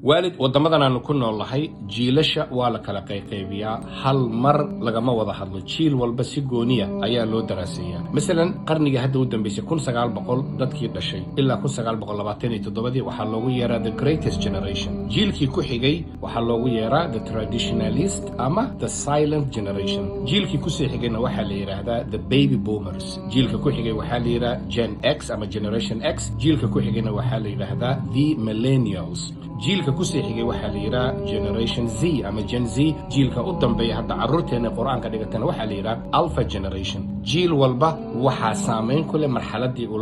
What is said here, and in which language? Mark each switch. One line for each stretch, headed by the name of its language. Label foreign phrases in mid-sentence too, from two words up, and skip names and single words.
Somali: waalid wadamadan aanu ku noolahay jiilasha waa la kala qaybiyaa hal mar lagama wada hadlo jiil walba si gooniya ayaa loo daraaseeyaa masalan qarniga hadda u dambeysay 1900 dadkii dhashay ilaa 1927 waxaa loogu yeeraa
English: the greatest generation
Somali: jiilkii ku xigay waxaa loogu yeeraa
English: the traditionalist
Somali: ama the
English: silent generation
Somali: jiilkii ku sii xigayna waxaa la yiraahdaa
English: the baby boomers
Somali: jiilka ku xigay waxaa la yiraahdaa
English: gen x
Somali: ama
English: generation x
Somali: jiilka ku xigayna waxaa la yiraahdaa
English: the millennials
Somali: jiilka ku sii xigay waxaa la yiraahdaa
English: generation z
Somali: ama
English: gen z
Somali: jiilka u dambeeya hadda carruurteena quraanka dhigatana waxaa la yiraahdaa
English: alpha generation
Somali: jiil walba waxaa saameyn ku leh marxaladii uu